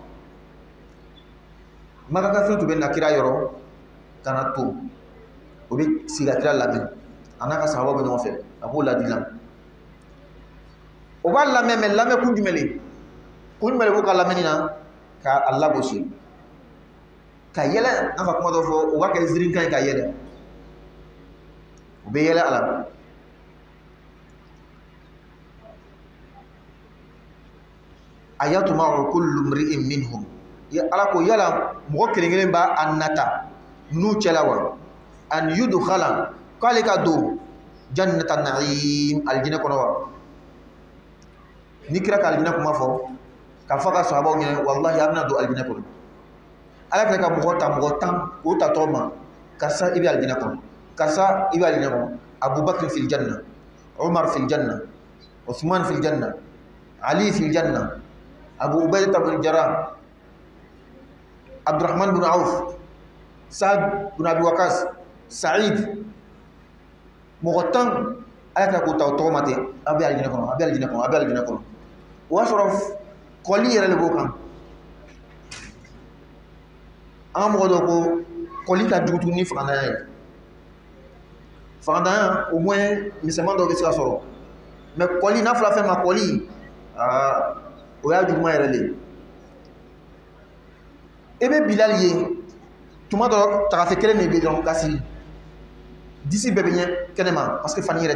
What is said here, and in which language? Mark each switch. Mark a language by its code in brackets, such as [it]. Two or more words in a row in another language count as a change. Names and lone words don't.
[bm] maka kafiri tun bɛ na kira yɔrɔ ka na to o bɛ sigi ka kira lamɛn a n'a ka sahabaw bɛ ɲɔgɔn fɛ a b'o ladila o b'a lamɛn mɛ lamɛn kun jumɛn le b'o ka lamɛnni na ka a lagosi ka yɛlɛ an ka kuma dɔ fɔ o b'a kɛ zirinkan ye ka yɛlɛ o bɛ yɛlɛ a la ayatuma [ar] كل امرئ منهم [bm] ala ko yala mɔgɔ kelen-kelen b'a a nata n'u cɛla wa [ar] أن يدخل [bm] k'ale ka don [ar] جنة نعيم [bm] aljinɛ kɔnɔ wa ni kira ka aljinɛ kuma fɔ ka fɔ ka sahabaw ɲɛna wallahi a bɛna don aljinɛ kɔnɔ ala kɛra ka mɔgɔ ta mɔgɔ 10 k'o ta tɔgɔ ma karisa i bɛ aljinɛ kɔnɔ karisa i bɛ aljinɛ kɔnɔ abubakar [ar] في الجنة [bm] umar [ar] في الجنة [bm] uthman [ar] في الجنة [bm] ali [ar] في الجنة [bm] abu ubaidah bin jarrah Abdurrahman bin Auf, Saad bin Abi Waqas, Saïd, mɔgɔ 10 ala ka k'o ta o tɔgɔ ma ten a bɛ alijinɛ kɔnɔ a bɛ alijinɛ kɔnɔ a bɛ alijinɛ kɔnɔ o y'a sɔrɔ kɔli yɛrɛ de b'o kan an ka mɔgɔ dɔw ko kɔli ka jugu tuguni ni fagandanya ye fagandanya [fr] au moins [bm] misɛnman dɔw bɛ se ka sɔrɔ mais kɔli n'a fɔra fɛn ma kɔli o y'a juguman yɛrɛ de e bɛ Bilal ye tuma dɔ tagafe kelen de bɛ dɔrɔn kasi disi bɛɛ bɛ ɲɛ kɛnɛma parce que fani yɛrɛ